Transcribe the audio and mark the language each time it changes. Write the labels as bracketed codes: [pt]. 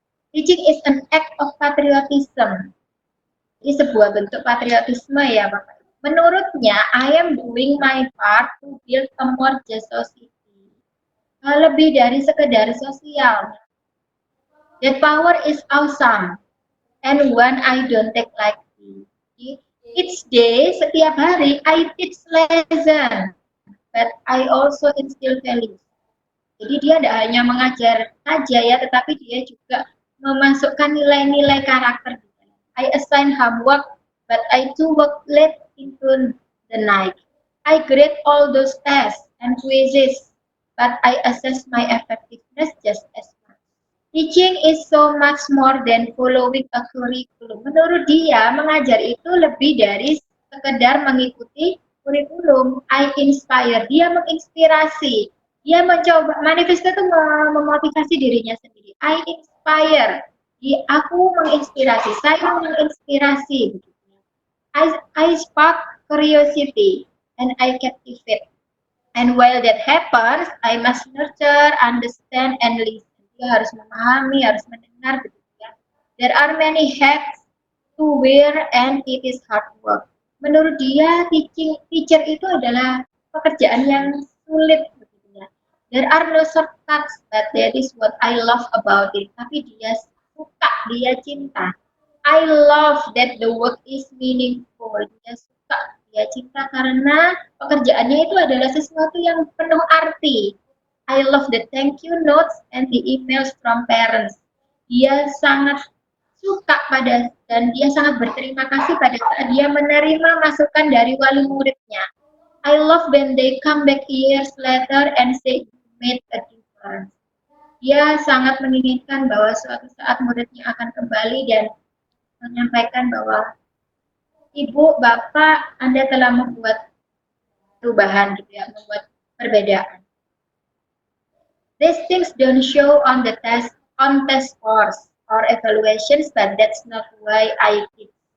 [en] Teaching is an act of patriotism. [id] Ini sebuah bentuk patriotisme ya Bapak. Menurutnya, [en] I am doing my part to build a more just society. [id] Lebih dari sekedar sosial. [en] That power is awesome. And one I don't take lightly. Each day, [id] setiap hari, [en] I teach lesson. But I also instill values. [id] Jadi dia tidak hanya mengajar saja ya, tetapi dia juga memasukkan nilai-nilai karakter. [en] I assign homework, but I too work late into the night. I grade all those tests and quizzes, but I assess my effectiveness just as much. Teaching is so much more than following a curriculum. [id] Menurut dia, mengajar itu lebih dari sekedar mengikuti kurikulum. [en] I inspire, [id] dia menginspirasi. Dia mencoba, manifesto itu memotivasi dirinya sendiri. [en] I inspire, [id] aku menginspirasi, saya menginspirasi. [en] I spark curiosity and I captivate. And while that happens, I must nurture, understand, and listen. [id] Dia harus memahami, harus mendengar. [en] There are many hacks to wear and it is hard work. [id] Menurut dia, teacher itu adalah pekerjaan yang sulit. [en] There are no shortcuts, but that is what I love about it. [id] Tapi dia suka, dia cinta. [en] I love that the work is meaningful. [id] Dia suka, dia cinta karena pekerjaannya itu adalah sesuatu yang penuh arti. [en] I love the thank you notes and the emails from parents. [id] Dia sangat suka dan dia sangat berterima kasih pada saat dia menerima masukan dari wali muridnya. [en] I love when they come back years later and say made a difference. [id] Dia sangat menginginkan bahwa suatu saat muridnya akan kembali dan menyampaikan bahwa Ibu, Bapak, Anda telah membuat perubahan gitu ya, membuat perbedaan. [en] These things don't show on test scores or evaluations, but that's not why I teach.